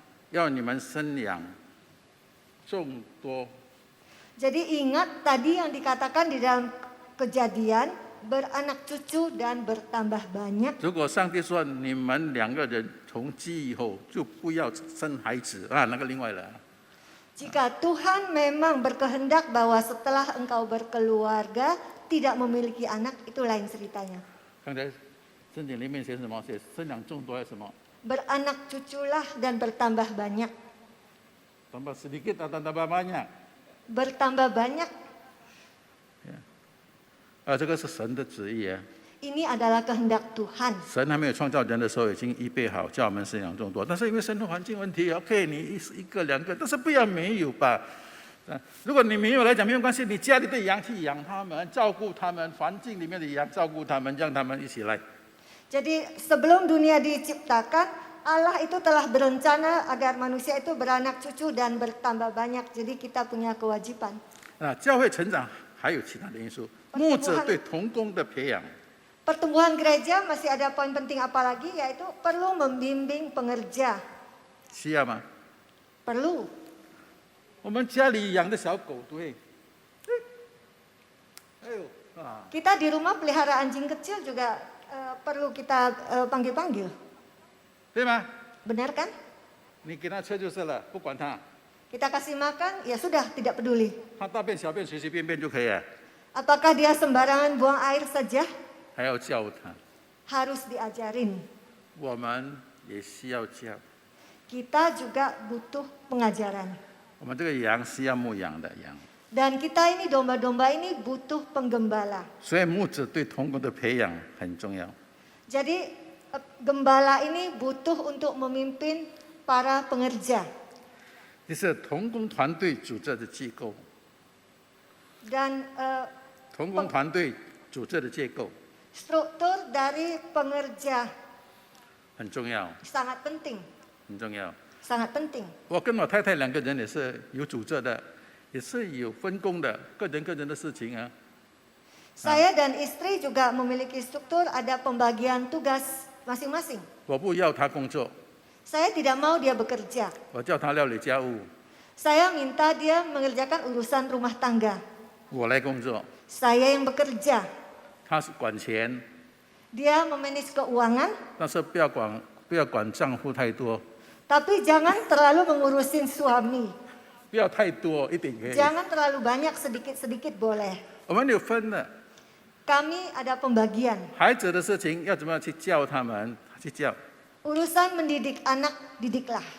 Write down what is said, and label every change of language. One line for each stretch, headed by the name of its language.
Chinese: 要你们生养众多。
Indonesian: Jadi ingat tadi yang dikatakan di dalam Kejadian, beranak cucu dan bertambah banyak.
Chinese: 如果上帝说你们2个人从今以后就不要生孩子啊，那个另外了。
Indonesian: Jika Tuhan memang berkehendak bahwa setelah engkau berkeluarga tidak memiliki anak, itu lain ceritanya.
Chinese: 刚才圣经里面写什么？写生养众多还是什么？
Indonesian: Beranak cuculah dan bertambah banyak. tambah sedikit atau tambah banyak？ Bertambah banyak.
Chinese: 这个是神的旨意啊。
Indonesian: Ini adalah kehendak Tuhan.
Chinese: 神还没有创造人的时候，已经预备好叫我们生养众多。但是因为生活环境问题 ，OK， 你一个2个，但是不要没有吧。如果你没有来讲没有关系，你家里的羊去养他们，照顾他们，环境里面的羊照顾他们，让他们一起来。
Indonesian: Jadi sebelum dunia diciptakan, Allah itu telah berencana agar manusia itu beranak cucu dan bertambah banyak. Jadi kita punya kewajiban.
Chinese: 教会成长还有其他的因素，牧者对同工的培养。
Indonesian: Pertumbuhan gereja masih ada poin penting apa lagi, yaitu perlu membimbing pengerja.
Chinese: 需要吗？
Indonesian: Perlu.
Chinese: 我们家里养的小狗，对，哎呦啊，
Indonesian: Kita di rumah pelihara anjing kecil juga perlu kita panggil-panggil,
Chinese: 对吗？
Indonesian: benar kan?
Chinese: 你给他吃就是了，不管他，
Indonesian: Kita kasih makan, ya sudah, tidak peduli.
Chinese: 他大便小便随随便便就可以了，
Indonesian: Apakah dia sembarangan buang air saja?
Chinese: 还要教他。
Indonesian: Harus diajarin.
Chinese: 我们也需要教。
Indonesian: Kita juga butuh pengajaran.
Chinese: 我们这个羊是要牧养的羊，
Indonesian: Dan kita ini domba-domba ini butuh penggembala.
Chinese: 所以牧者对童工的培养很重要。
Indonesian: Jadi gembala ini butuh untuk memimpin para pengerja.
Chinese: 这是童工团队组织的机构，
Indonesian: Dan
Chinese: 童工团队组织的结构
Indonesian: struktur dari pengerja
Chinese: 很重要，
Indonesian: sangat penting,
Chinese: 很重要。
Indonesian: sangat penting.
Chinese: 我跟我太太两个人也是有组织的，也是有分工的，个人的事情啊。
Indonesian: Saya dan istri juga memiliki struktur, ada pembagian tugas masing-masing.
Chinese: 我不要他工作，
Indonesian: Saya tidak mau dia bekerja.
Chinese: 我叫他料理家务，
Indonesian: Saya minta dia mengerjakan urusan rumah tangga.
Chinese: 我来工作。
Indonesian: Saya yang bekerja.
Chinese: 他是管钱，
Indonesian: Dia memanage keuangan,
Chinese: 但是不要管账户太多，
Indonesian: tapi jangan terlalu mengurusin suami.
Chinese: 不要太多，一点可以。
Indonesian: Jangan terlalu banyak, sedikit-sedikit boleh.
Chinese: 我们有分的，
Indonesian: Kami ada pembagian.
Chinese: 孩子的事情要怎么样去教他们，去教。
Indonesian: Urusan mendidik anak, didiklah.